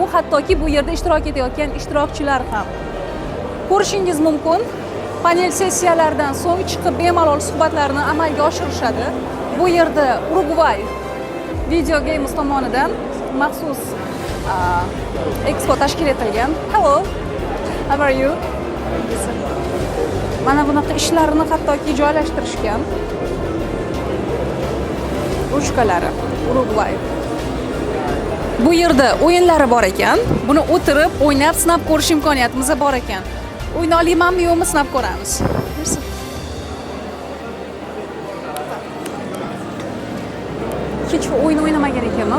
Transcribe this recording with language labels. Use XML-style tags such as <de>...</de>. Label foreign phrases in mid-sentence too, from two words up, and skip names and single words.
<uz>Hattoki bu yerda ishtirok etayotgan ishtirokchilar ham ko'rishingiz mumkin. Panel sessiyalardan so'ng chiqib bemalol suhbatlarni amalga oshirishadi. Bu yerda Urugvay Video Games tomonidan maxsus expo tashkil etilgan.</uz> <en>Hello. How are you?</en> <uz>Mana bunaqa ishlarni hattoki joylashtirishgan. Ruchkalari Urugvay. Bu yerda o'yinlari bor ekan. Buni o'tirib, o'ynab, sinab ko'rish imkoniyatimiz bor ekan. O'yna olamanmi yo'qmi sinab ko'ramiz. Hech o'yin o'ynamagan ekanman.</uz>